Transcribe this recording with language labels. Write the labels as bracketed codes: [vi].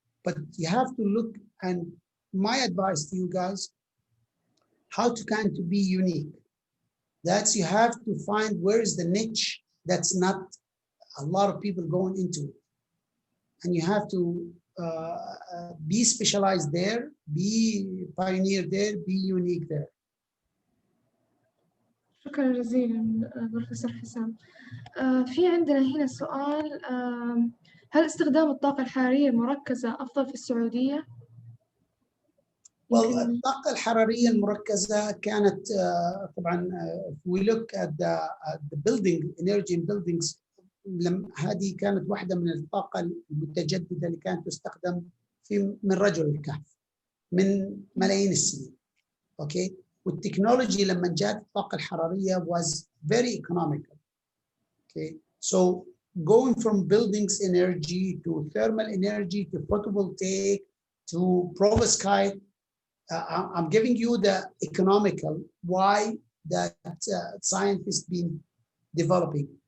[en] But you have to look, and my advice to you guys, how to kind to be unique. That's you have to find where is the niche that's not a lot of people going into it. And you have to be specialized there, be pioneer there, be unique there. [ar] شكرا جزيلا بروفيسور حسام. في عندنا هنا سؤال، هل استخدام الطاقة الحرارية المركزة أفضل في السعودية؟ الطاقة الحرارية المركزة كانت طبعا [en] we look at the building energy in buildings، [ar] هذه كانت واحدة من الطاقة المتجددة اللي كانت تستخدم من رجل الكهف من ملايين السنين. اوكي، والتكنولوجي لما جاءت الطاقة الحرارية [en] was very economical. Okay, so going from buildings energy to thermal energy to photovoltaic to perovskite, I'm giving you the economical why that scientists been developing.